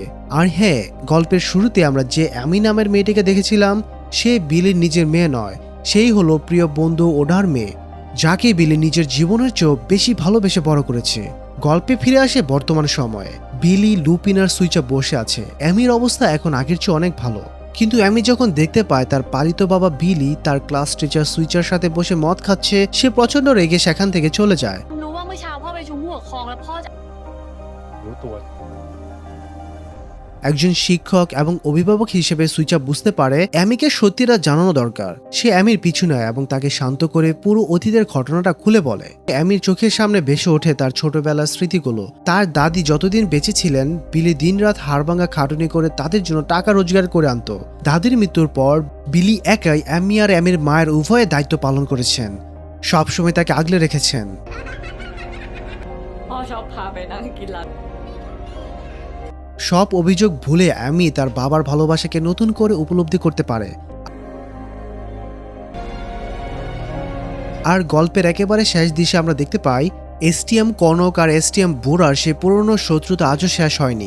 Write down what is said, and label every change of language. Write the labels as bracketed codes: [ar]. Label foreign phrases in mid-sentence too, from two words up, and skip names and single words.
[bn] আর হ্যাঁ, গল্পের শুরুতে আমরা যে অ্যামি নামের মেয়েটিকে দেখেছিলাম, সে বিলির নিজের মেয়ে নয়, সেই হলো প্রিয় বন্ধু ওডার মেয়ে, যাকে বিলি নিজের জীবনের চেয়েও বেশি ভালোবেসে বড় করেছে। গল্পে ফিরে আসে বর্তমান সময়ে। বিলি, লুপিন আর সুইচা বসে আছে। অ্যামির অবস্থা এখন আগের চেয়ে অনেক ভালো, কিন্তু অ্যামি যখন দেখতে পায় তার পালিত বাবা বিলি তার ক্লাস টিচার সুইচার সাথে বসে মদ খাচ্ছে, সে প্রচন্ড রেগে সেখান থেকে চলে যায়। [th] รู้ว่าเมื่อเช้าพ่อไปชุมหัวคลองแล้วพ่อจะ รู้ตัว [bn] একজন শিক্ষক এবং অভিভাবক হিসেবে সুইচা বুঝতে পারে অ্যামিকে সত্যিটা জানানো দরকার। সে অ্যামির পিছু নেয় এবং তাকে শান্ত করে পুরো অতীতের ঘটনাটা খুলে বলে। অ্যামির চোখের সামনে ভেসে ওঠে তার ছোটবেলার স্মৃতিগুলো। তার দাদি যতদিন বেঁচে ছিলেন, বিলি দিনরাত হাড়ভাঙা খাটুনি করে তাদের জন্য টাকা রোজগার করে আনতো। দাদির মৃত্যুর পর বিলি একাই অ্যামি আর অ্যামির মায়ের উভয়ের দায়িত্ব পালন করেছেন, সবসময় তাকে আগলে রেখেছেন। [th] พ่อชอบพาไปนั่งกินร้าน [bn] সব অভিযোগ ভুলে অ্যামি তার বাবার ভালোবাসাকে নতুন করে উপলব্ধি করতে পারে। আর গল্পের একেবারে শেষ দৃশ্যে আমরা দেখতে পাই এসটিএম কনক আর এসটিএম বোরার সে পুরনো শত্রুতা আজও শেষ হয়নি।